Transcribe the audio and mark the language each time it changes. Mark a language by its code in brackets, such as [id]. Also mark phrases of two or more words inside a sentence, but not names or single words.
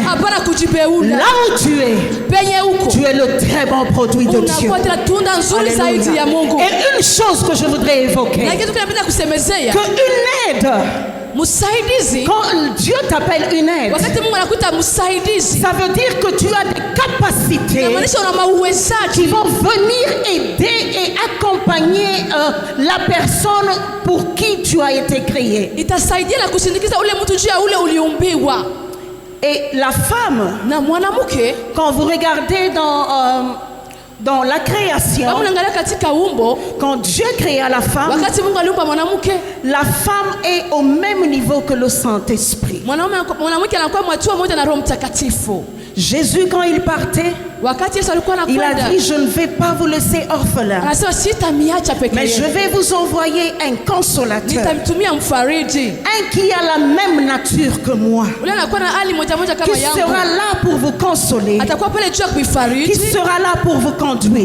[fr] Là où tu es le très bon produit de Dieu. Alléluia. Et une chose que je voudrais évoquer, qu'une aide [sw] Msaidizi. [fr] Quand Dieu t'appelle une aide, [sw] Wakati Mungu anakuita msaidizi. [fr] ça veut dire que tu as des capacités [sw] Inamaanisha una mauwezaji [fr] qui vont venir aider et accompagner la personne pour qui tu as été créé. [sw] itasaidia na kusindikiza ule mtu juu ya ule uliumbiwa. [fr] Et la femme, [sw] Na mwanamke [fr] quand vous regardez dans la création, [sw] kama unaangalia katika umbo, [fr] quand Dieu créa la femme [sw] aliumba mwanamke, [fr] la femme est au même niveau que le Saint-Esprit. [sw] Mwanamke anakuwa mwatua moja na Roho Mtakatifu. [fr] Jésus, quand il partait, il a dit, je ne vais pas vous laisser orphelins, mais je vais vous envoyer un consolateur, un qui a la même nature que moi, qui sera là pour vous consoler, qui sera là pour vous conduire.